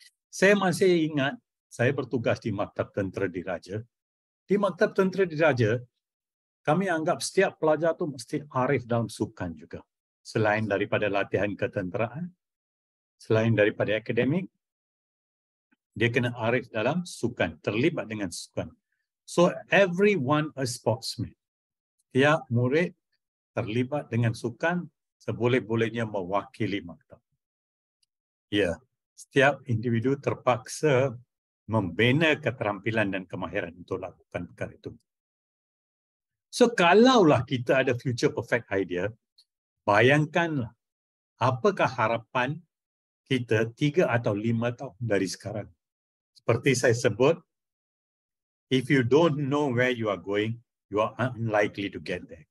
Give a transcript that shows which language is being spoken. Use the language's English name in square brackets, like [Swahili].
[Malay] Saya masih ingat saya bertugas di Maktab Tentera Diraja. Di Maktab Tentera Diraja, kami anggap setiap pelajar tu mesti arif dalam sukan juga. Selain daripada latihan ketenteraan, selain daripada akademik, dia kena arif dalam sukan, terlibat dengan sukan. [English] So everyone a sportsman. [Malay] Tiap murid terlibat dengan sukan seboleh-bolehnya mewakili maktab. Ya, setiap individu terpaksa membina keterampilan dan kemahiran untuk lakukan perkara itu. So kalaulah kita ada [English] future perfect idea, [Malay] bayangkanlah apakah harapan kita 3 atau 5 tahun dari sekarang. Seperti saya sebut, [English] if you don't know where you are going, you are unlikely to get there.